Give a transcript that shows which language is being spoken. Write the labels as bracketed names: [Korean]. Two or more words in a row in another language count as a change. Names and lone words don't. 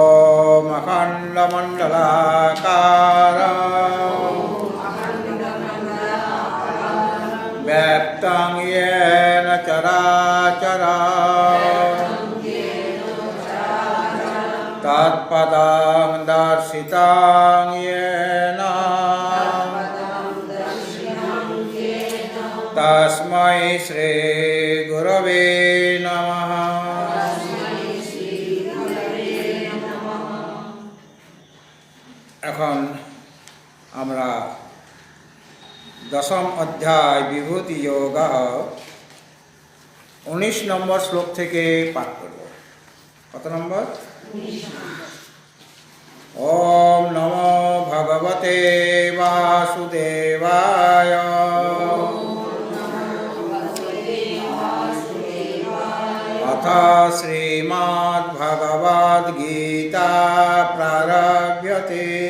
[Sanskrit] अखण्डमण्डलाकारं व्याप्तं येन चराचरम् तत्पदं दर्शितं येन तस्मै श्रीगुरवे नमः। [Bangla] এখন আমরা দশম অধ্যায় বিভূতি যোগ 19 নম্বর শ্লোক থেকে পাঠ করব। কত নম্বর? [Sanskrit] ओम नमो भगवते वासुदेवाय अथ श्रीमद्भगवद्गीता प्रारभ्यते।